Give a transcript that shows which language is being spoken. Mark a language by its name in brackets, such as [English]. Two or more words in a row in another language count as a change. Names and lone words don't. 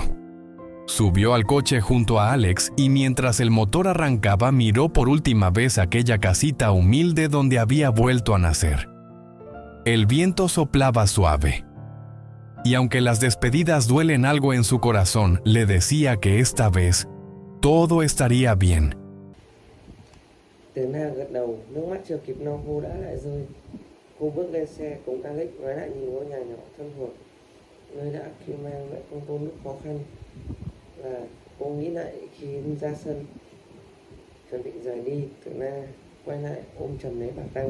[Spanish] Subió al coche junto a Alex y mientras el motor arrancaba miró por última vez aquella casita humilde donde había vuelto a nacer. El viento soplaba suave. Y aunque las despedidas duelen algo en su corazón, le decía que esta vez todo estaría bien. [Vietnamese] Từ Na gật đầu, nước mắt chưa kịp lau cô đã lại rơi. Cô bước lên xe cùng Alex ngoái lại nhìn ngôi nhà nhỏ thân thuộc, nơi đã khi mang mẹ con cô lúc khó khăn. Và cô nghĩ lại khi ra sân, chuẩn bị rời đi, Từ Na quay lại ôm chầm lấy bà Tăng.